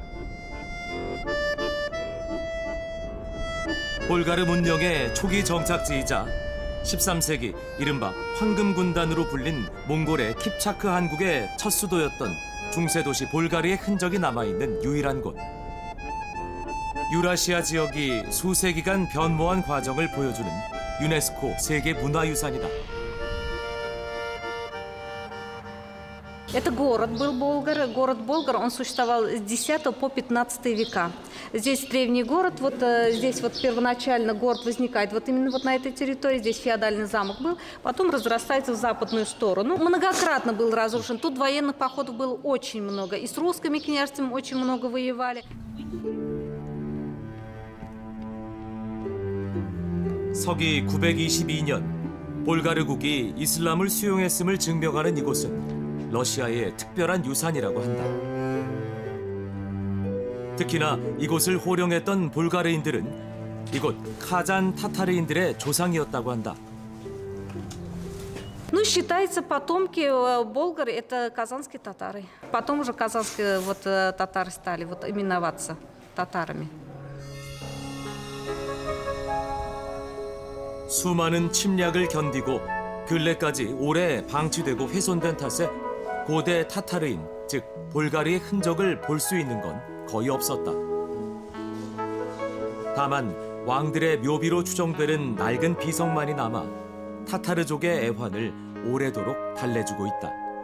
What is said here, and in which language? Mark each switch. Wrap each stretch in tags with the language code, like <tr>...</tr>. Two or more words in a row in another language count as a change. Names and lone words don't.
<ko>볼가르 문명의 초기 정착지이자 13세기 이른바 황금군단으로 불린 몽골의 킵차크 한국의 첫 수도였던 중세도시 볼가르의 흔적이 남아있는 유일한 곳. 유라시아 지역이 수세기간 변모한 과정을 보여주는 유네스코 세계문화유산이다.</ko> <ru>Это город был Болгар. Город Болгар, он существовал с X по XV века. Здесь древний город, вот здесь вот первоначально город возникает вот именно вот на этой территории. Здесь феодальный замок был, потом разрастается в западную сторону. Многократно был разрушен. Тут военных походов было очень много. И с русскими княжествами очень много воевали.</ru> <ko>서기 922년 볼가르국이 이슬람을 수용했음을 증명하는 이곳은 러시아의 특별한 유산이라고 한다. 특히나 이곳을 호령했던 볼가르인들은 이곳 카잔 타타르인들의 조상이었다고 한다.</ko> <ru>Ну, считается, потомки болгар это казанские татары. Потом уже казанские вот татары стали вот именоваться татарами.</ru> <ko>수많은 침략을 견디고 근래까지 오래 방치되고 훼손된 탓에 고대 타타르인, 즉 볼가르의 흔적을 볼 수 있는 건 거의 없었다. 다만 왕들의 묘비로 추정되는 낡은 비석만이 남아 타타르족의 애환을 오래도록 달래주고 있다.</ko>